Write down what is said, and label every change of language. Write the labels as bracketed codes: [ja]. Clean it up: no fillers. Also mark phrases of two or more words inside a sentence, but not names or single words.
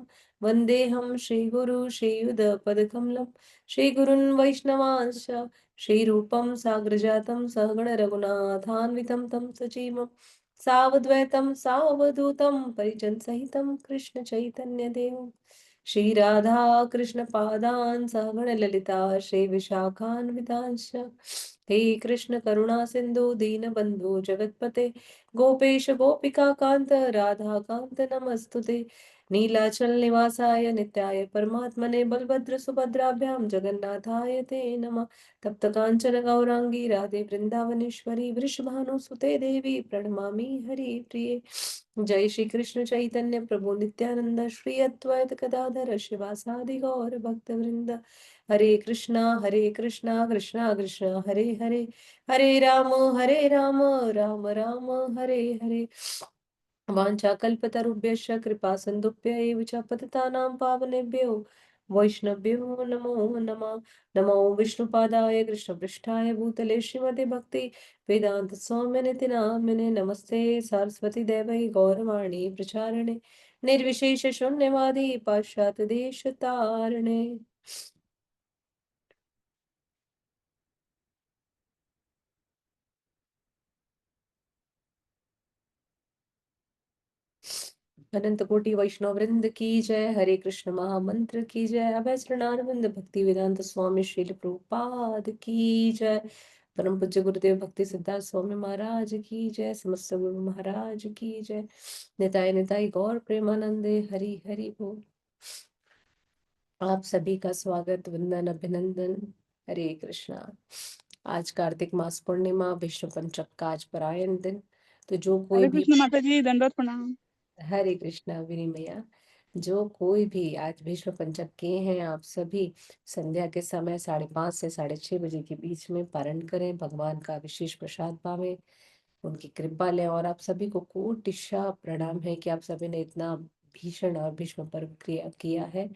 [sa] वन्देऽहं श्रीगुरु श्रीयुधपदकमलं श्रीगुरुन् वैष्णवांश्च श्रीरूपं साग्रजातं सहगण रघुनाथान्वितं तं सजीवम् सावद्वैतं सावधूतं परिजन सहितं कृष्ण चैतन्य देव श्री राधा कृष्ण पादान सहगण ललिता श्री विशाखान्वितांश्च। हे कृष्ण करुणा सिंधु दीन बंधु जगतपते गोपेश गोपिका कांत राधा कांत नमस्तुते। नीलाचल निवासाय नित्याय परमात्मने बलभद्र सुभद्राभ्याम जगन्नाथाय ते नमः। तप्त कांचन गौरांगी राधे वृंदावनेश्वरी वृषभानुसुते देवी प्रणमामि हरि प्रिये। जय श्री कृष्ण चैतन्य प्रभु नित्यानंद श्री अद्वैत गदाधर शिवासादि गौर भक्त वृंद। हरे कृष्णा कृष्णा कृष्णा हरे हरे हरे राम राम राम हरे हरे। वाञ्छाकल्पतरुभ्यश्च कृपा सिन्धुभ्य एव च पतितानां पावनेभ्यो वैष्णवेभ्यो नमो नमः। नमो विष्णुपादाय कृष्णपृष्ठाय भूतले श्रीमते भक्ति वेदांत स्वामिनिति नामिने नमस्ते सरस्वती देवै गौरवाणी प्रचारिणे निर्विशेष शून्यवादी पाश्चात्य देश तारिणे। [hi] अनंत कोटि वैष्णव वृंद की जय। हरे कृष्ण महामंत्र की जय। अभय चरणारविंद भक्ति वेदांत स्वामी श्रील प्रभुपाद की जय। परम पूज्य गुरुदेव भक्ति सिद्धार्थ स्वामी महाराज की जय। समस्त गुरु महाराज की जय। [bn] निताय निताय गौर प्रेमानंदे हरि हरि बोल। [hi] आप सभी का स्वागत वंदन अभिनंदन। हरे कृष्णा। आज कार्तिक मास पूर्णिमा विष्णु पंचक का आज परायण दिन। तो जो कोई हरे भी कृष्ण माता जी, दंडवत प्रणाम। हरे कृष्णा विनिमया। जो कोई भी आज भीष्म पंचक किए हैं आप सभी संध्या के समय 5:30 से 6:30 बजे के बीच में पारण करें। भगवान का विशेष प्रसाद पावें, उनकी कृपा लें। और आप सभी को कोटिशा प्रणाम है कि आप सभी ने इतना भीषण और भीष्म पर्व क्रिया किया है।